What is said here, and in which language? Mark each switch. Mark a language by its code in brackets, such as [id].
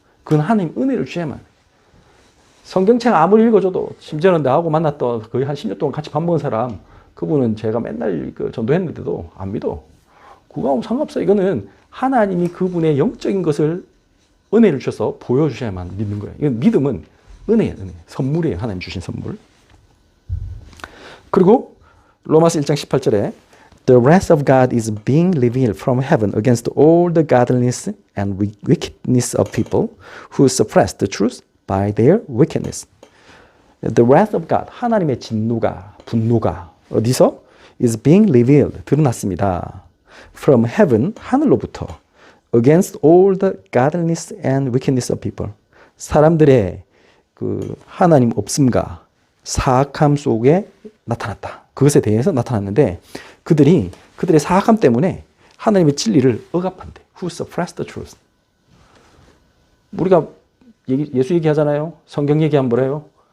[ko] 그건 하나님 은혜를 주야만. 성경책 아무리 읽어줘도 심지어는 나하고 만났던 거의 한 10년 동안 같이 밥 먹은 사람 그분은 제가 맨날 전도했는데도 안 믿어. 그거하고 상관없어. 이거는 하나님이 그분의 영적인 것을 은혜를 주셔서 보여주셔야만 믿는 거예요. 이건 믿음은 은혜예요. 은혜. 선물이에요. 하나님 주신 선물. 그리고 로마서 1장 18절에 [en] The wrath of God is being revealed from heaven against all the godliness and wickedness of people who suppress the truth by their wickedness. The wrath of God, [ko] 하나님의 분노가 어디서? [en] is being revealed, [ko] 드러났습니다. [en] From heaven, [ko] 하늘로부터 [en] against all the godliness and wickedness of people. [ko] 사람들의 그 하나님 없음과 사악함 속에 나타났다. 그것에 대해서 나타났는데 그들의 사악함 때문에 하나님의 진리를 억압한대. [en] Who suppress the truth. [ko] 우리가 예수 얘기하잖아요. 성경 얘기하면 뭐래요?